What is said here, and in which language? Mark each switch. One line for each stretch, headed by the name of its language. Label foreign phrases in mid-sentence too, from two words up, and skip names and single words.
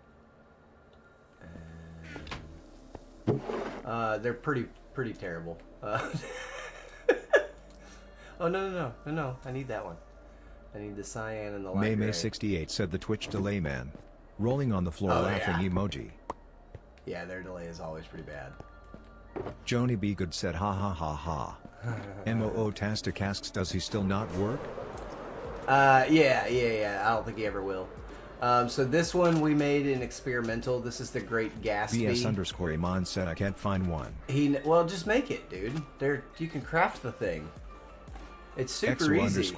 English: And, they're pretty terrible. Oh no! I need that one. I need the cyan and the light gray. May68 said the Twitch delay man. Rolling on the floor laughing emoji. Yeah, their delay is always pretty bad. Joni B. Good said ha ha ha ha. MOO Tasticasks, does he still not work? Yeah. I don't think he ever will. So this one we made an experimental. This is the Great Gatsby. BS Iman said I can't find one. Well, just make it, dude. You can craft the thing. It's super easy.